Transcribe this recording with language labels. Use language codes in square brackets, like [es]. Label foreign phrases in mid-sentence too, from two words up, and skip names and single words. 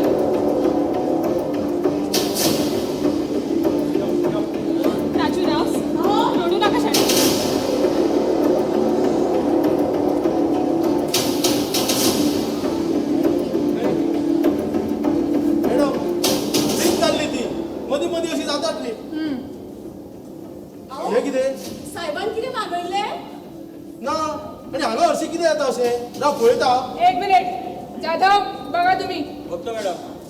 [mr] राजूराव, रडू नका शाळेत. [kok] मॅडम, ड्रिंक चालली ती मधी मधी अशी जातात न्ही. हे कितें? साहेबान किती मागयले? ना, आणि हांगा हरशीं कितें येता अशें? राव पळयता. [mr] 1 मिनिट. जाधव, बघा तुम्ही. बघतो मॅडम.